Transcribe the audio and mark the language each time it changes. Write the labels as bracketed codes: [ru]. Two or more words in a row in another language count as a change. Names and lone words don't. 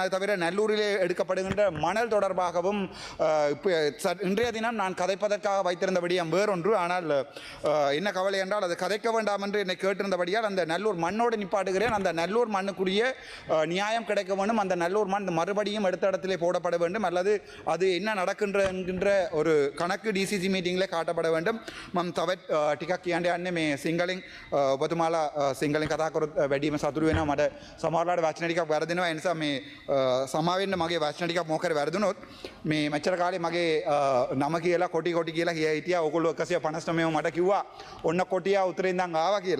[ta] அது தவிர நல்லூரிலே எடுக்கப்படுகின்ற மணல் தொடர்பாகவும் இன்றைய தினம் நான் கதைப்பதற்காக வைத்திருந்த விடயம் வேறொன்று. ஆனால் என்ன கவலை என்றால் அது கதைக்க வேண்டாம் என்று என்னை கேட்டிருந்தபடியால் அந்த நல்லூர் மண்ணோடு நிப்பாட்டுகிறேன். அந்த நல்லூர் மண்ணுக்குரிய நியாயம் கிடைக்க வேண்டும். அந்த நல்லூர் மண் மறுபடியும் எடுத்த இடத்திலே போடப்பட வேண்டும். அல்லது அது என்ன நடக்கின்ற என்கின்ற ஒரு கணக்கு [en] DCC meeting [ta] காட்டப்பட வேண்டும். [si] මම තවත් ටිකක් කියන්න යන්නේ මේ සිංහලෙන් ඔබතුමාලා සිංහලෙන් කතා කරොත් වැඩිම සතුටු වෙනවා. මට සමහරවිට වචන ටිකක් වැරදෙනවා. ඒ නිසා මේ සමා වෙන්න මගේ වචන ටිකක් මොකද වැරදුනොත්. මේ මෙච්චර කාලේ මගේ නම කියලා කොටි කියලා හිටියා. ඕගොල්ලෝ 159 මට කිව්වා ඔන්න කොටියා උතුරෙන් ඉඳන් ආවා කියලා.